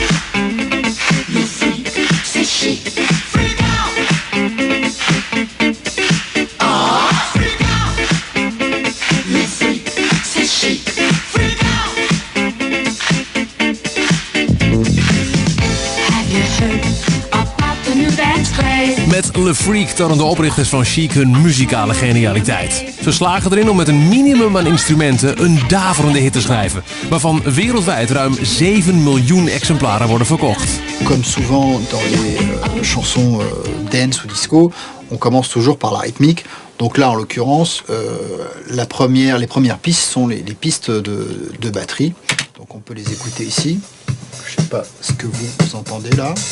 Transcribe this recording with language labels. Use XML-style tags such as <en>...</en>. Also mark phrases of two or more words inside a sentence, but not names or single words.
<en>You freak, say chic. Freak out. Freak out. You freak, say chic. Freak out. Have you heard about the new dance craze?</en> <nl>Met Le Freak tonen de oprichters van Chic hun muzikale genialiteit. Ze slagen erin om met een minimum aan instrumenten een daverende hit te schrijven, waarvan wereldwijd ruim 7 miljoen exemplaren worden verkocht.</nl> <fr>Comme souvent dans les chansons dance ou disco, on commence toujours par la rythmique. Donc là, en l'occurrence, les premières pistes sont les pistes de batterie. Donc on peut les écouter ici. Je sais pas ce que vous entendez là.</fr>